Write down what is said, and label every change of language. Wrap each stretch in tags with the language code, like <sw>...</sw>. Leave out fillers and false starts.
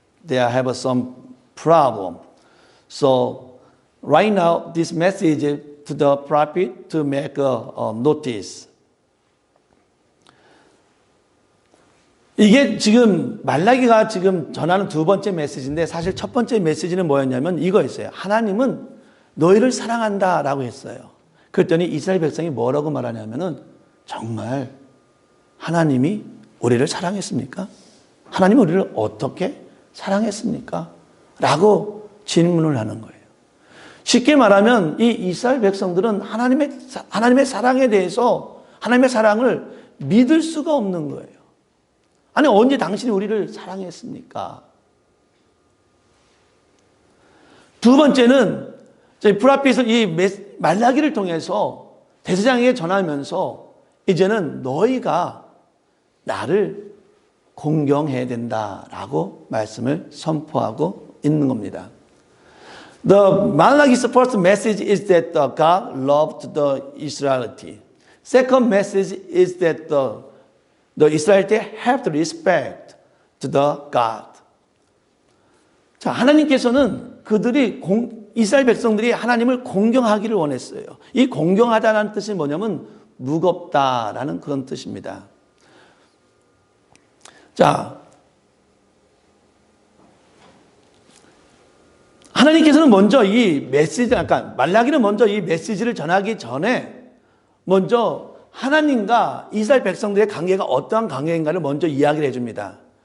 <en>They have some problem. So right now, this message to the prophet to make a notice.</en> <ko>이게 지금 말라기가 지금 전하는 두 번째 메시지인데 사실 첫 번째 메시지는 뭐였냐면 이거였어요. 하나님은 너희를 사랑한다라고 했어요. 그랬더니 이스라엘 백성이 뭐라고 말하냐면은 정말 하나님이 우리를 사랑했습니까? 하나님이 우리를 어떻게 사랑했습니까? 라고 질문을 하는 거예요. 쉽게 말하면 이 이스라엘 백성들은 하나님의 사랑에 대해서 하나님의 사랑을 믿을 수가 없는 거예요. 아니, 언제 당신이 우리를 사랑했습니까? 두 번째는 저희 불앞에서 이 말라기를 통해서 대제사장에게 전하면서 이제는 너희가 나를 공경해야 된다라고 말씀을 선포하고 있는 겁니다.</ko> <en>The Malachi's first message is that God loved the Israelite. Second message is that the Israelite have to respect to the God.</en> <ko>자, 하나님께서는 이스라엘 백성들이 하나님을 공경하기를 원했어요. 이 공경하다는 뜻이 뭐냐면 무겁다라는 그런 뜻입니다. 자, 하나님께서는 먼저 이 메시지, 아까 말라기는 먼저 이 메시지를 전하기 전에 먼저 하나님과 이스라엘 백성들의 관계가 어떠한 관계인가를 먼저 이야기를 해줍니다.</ko>